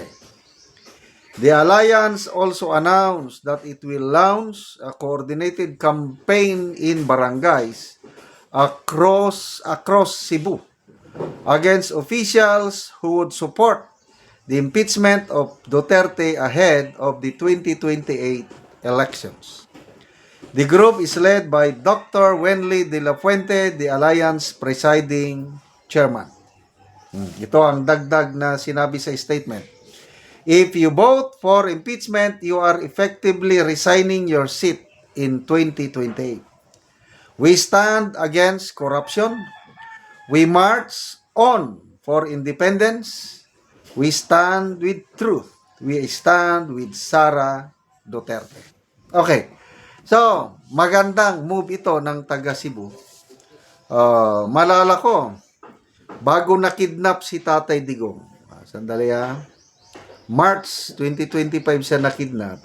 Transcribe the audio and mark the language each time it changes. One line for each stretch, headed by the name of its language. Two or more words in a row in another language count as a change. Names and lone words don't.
English: The Alliance also announced that it will launch a coordinated campaign in barangays across Cebu against officials who would support the impeachment of Duterte ahead of the 2028 elections. The group is led by Dr. Wenley de la Fuente, the Alliance presiding chairman.
Filipino: Ito ang dagdag na sinabi sa statement.
English: If you vote for impeachment, you are effectively resigning your seat in 2028. We stand against corruption. We march on for independence. We stand with truth. We stand with Sara Duterte. Okay.
Filipino: So, magandang move ito ng taga Cebu. Malala ko, bago nakidnap si Tatay Digong, sandali March 2025 siya nakidnap.